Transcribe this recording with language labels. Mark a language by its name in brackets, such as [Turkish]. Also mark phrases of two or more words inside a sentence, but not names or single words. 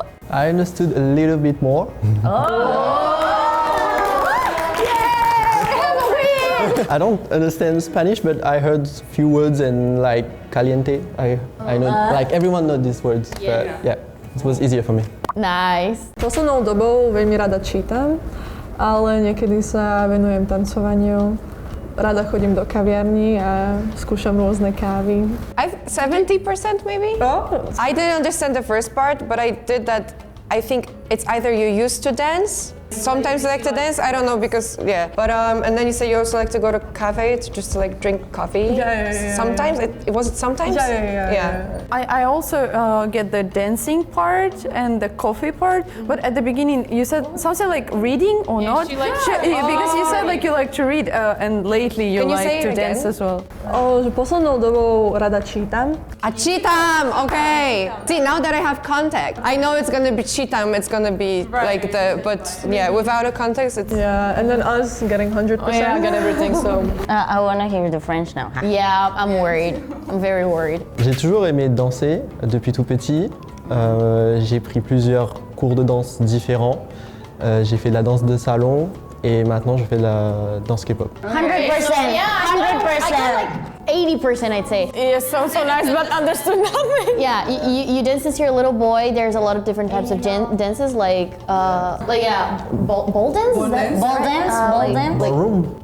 [English] I understood a little bit more. I don't understand Spanish, but I heard few words and like caliente. I know like everyone knows these words, but yeah, it was easier for me. Nice. [Slovak] Poslednou dobou veľmi rada čítam, ale niekedy sa venujem tancovaniu. Rada chodím do kaviarní a skúšam rôzne kávy. [English] I've 70% maybe. Oh. I didn't understand the first part, but I did that. I think it's either you used to dance. Sometimes you like to dance, I don't know because but and then you say you also like to go to cafe to just to like drink coffee. Yeah. Sometimes was it sometimes? Yeah. I also get the dancing part and the coffee part, but at the beginning you said something like reading or not? Because you said like you like to read and lately you Can you like say to it dance again? as well. [Slovak] Že poslednou dobou rada čítam. A chitam, [English] okay. See, now that I have context, I know it's gonna be chitam, it's gonna be like without a context, it's... Yeah, and then us getting 100%. Oh, yeah, I get everything, so... I want to hear the French now. Yeah, I'm worried. I'm very worried. [French] J'ai toujours aimé danser depuis tout petit. J'ai pris plusieurs cours de danse différents. J'ai fait de la danse de salon et maintenant je fais de la danse K-pop. [English] 100%. 100%. 80% I'd say. Yeah, sounds so nice, but understood nothing. Yeah, you dance since you're a little boy. There's a lot of different types of dances, like ball dance. Ball dance. Ballroom?